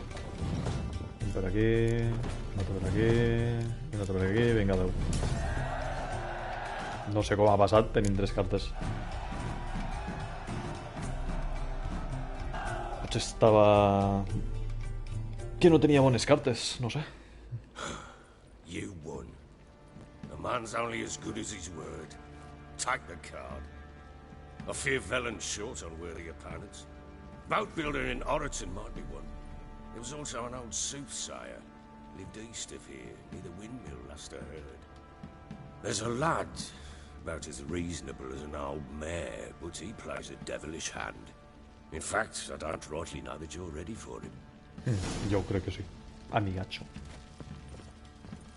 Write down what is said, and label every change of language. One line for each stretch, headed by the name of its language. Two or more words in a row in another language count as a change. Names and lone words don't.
Catalan: Un per aquí... un altre per aquí... i un altre per aquí... Vinga, adeu. No sé com ha passat, tenim 3 cartes. Potser estava... que no tenia bones cartes, no sé.
English: You won. A man's only as good as his word. Take the card. I fear Velen's short on worthy opponents. Boat builder in Oroton might be one. There was also an old soothsayer. Lived east of here, near the windmill, last I heard. There's a lad, about as reasonable as an old mare, but he plays a devilish hand. In fact, I don't rightly know that you're ready for him.
Catalan: Jo crec que sí. Amigatxo.